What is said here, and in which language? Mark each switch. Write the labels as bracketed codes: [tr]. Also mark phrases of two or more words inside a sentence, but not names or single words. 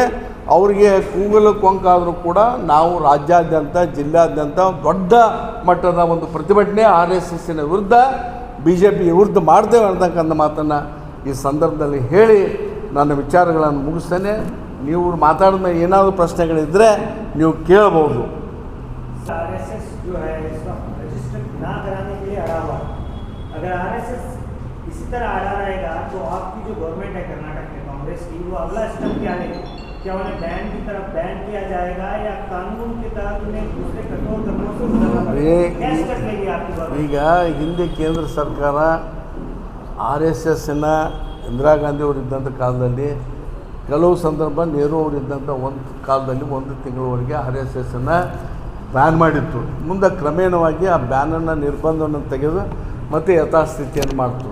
[kn] ಅವರಿಗೆ ಕೂಗಲು ಕೊಂಕಾದರೂ ಕೂಡ ನಾವು ರಾಜ್ಯಾದ್ಯಂತ ಜಿಲ್ಲಾದ್ಯಂತ ದೊಡ್ಡ ಮಟ್ಟದ ಒಂದು ಪ್ರತಿಭಟನೆ RSSನ ವಿರುದ್ಧ BJP ವಿರುದ್ಧ ಮಾಡ್ತೇವೆ ಅಂತಕ್ಕಂಥ ಮಾತನ್ನು ಈ ಸಂದರ್ಭದಲ್ಲಿ ಹೇಳಿ ನನ್ನ ವಿಚಾರಗಳನ್ನು ಮುಗಿಸ್ತೇನೆ. ನೀವು ಮಾತಾಡಿದ ಮೇಲೆ ಏನಾದರೂ ಪ್ರಶ್ನೆಗಳಿದ್ದರೆ ನೀವು ಕೇಳಬಹುದು. [hi] RSS जो है इसका रजिस्टर ना कराने के लिए अड़ा हुआ, अगर RSS इसी तरह अड़ा रहेगा तो आपकी जो गवर्नमेंट है कर्नाटक में कांग्रेस की, वो अगला स्टेप क्या लेगी? क्या उन्हें बैन की तरफ बैन किया जाएगा या कानून के तहत उन्हें दूसरे कठोर कदमों से क्या स्टेप लेगी आपकी गवर्नमेंट? [kn] ಈಗ ಹಿಂದೆ ಕೇಂದ್ರ ಸರ್ಕಾರ RSSನ ಇಂದಿರಾ ಗಾಂಧಿ ಅವರು ಇದ್ದಂಥ ಕಾಲದಲ್ಲಿ ಕೆಲವು ಸಂದರ್ಭ ನೆಹರು ಅವರು ಇದ್ದಂಥ ಒಂದು ಕಾಲದಲ್ಲಿ 1 ತಿಂಗಳವರೆಗೆ RSSನ ಬ್ಯಾನ್ ಮಾಡಿತ್ತು. ಮುಂದೆ ಕ್ರಮೇಣವಾಗಿ ಆ ಬ್ಯಾನನ್ನು ನಿರ್ಬಂಧವನ್ನು ತೆಗೆದು ಮತ್ತು ಯಥಾಸ್ಥಿತಿಯನ್ನು ಮಾಡ್ತು.